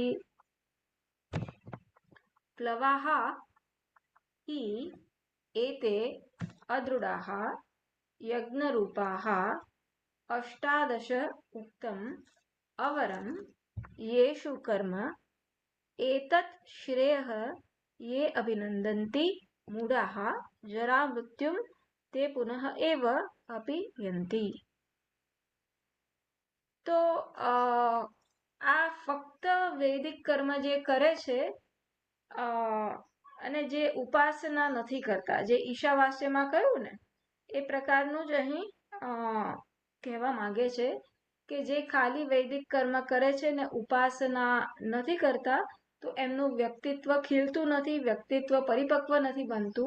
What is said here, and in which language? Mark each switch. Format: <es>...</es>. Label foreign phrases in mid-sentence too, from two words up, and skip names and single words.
<sa>प्लवाः हि एते अदृढाः यज्ञरूपाः अष्टादश उक्तम् अवरं येषु कर्म एतत् श्रेयः ये अभिनन्दन्ति मूढाः जरामृत्युं ते पुनः एव अपि यन्ति।</sa> <gu>તો આ ફક્ત વૈદિક કર્મ જે કરે છે અને જે ઉપાસના નથી કરતા, જે ઈશાવાસ્યમાં કહ્યું ને એ પ્રકારનું જ અહીં કહેવા માંગે છે કે જે ખાલી વૈદિક કર્મ કરે છે ને ઉપાસના નથી કરતા તો એમનું વ્યક્તિત્વ ખીલતું નથી, વ્યક્તિત્વ પરિપક્વ નથી બનતું.</gu>